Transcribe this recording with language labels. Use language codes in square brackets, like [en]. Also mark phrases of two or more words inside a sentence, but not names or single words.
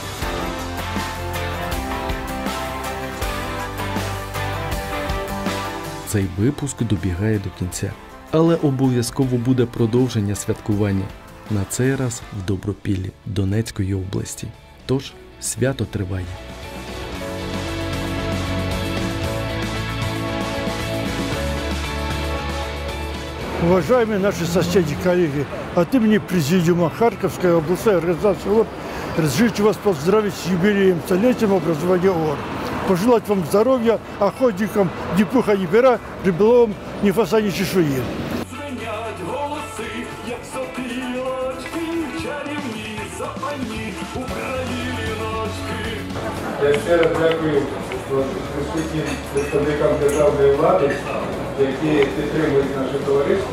[uk] Цей випуск добігає до кінця, але обов'язково буде продовження святкування, на цей раз в Добропіллі Донецької області. Тож свято триває. [ru] Уважаемые наши соседи, коллеги, от имени Президиума Харьковской областной организации ОР разрешите вас поздравить с юбилеем, столетием образования ОР. Пожелать вам здоровья, охотникам ни пуха, ни пера, рыболовам ни фаса, ни чешуи. [uk] Звенять голоси, як сопілочки, чарівні запальні україночки. Я ще раз дякую присутнім представникам державної влади, які підтримують наше товариство.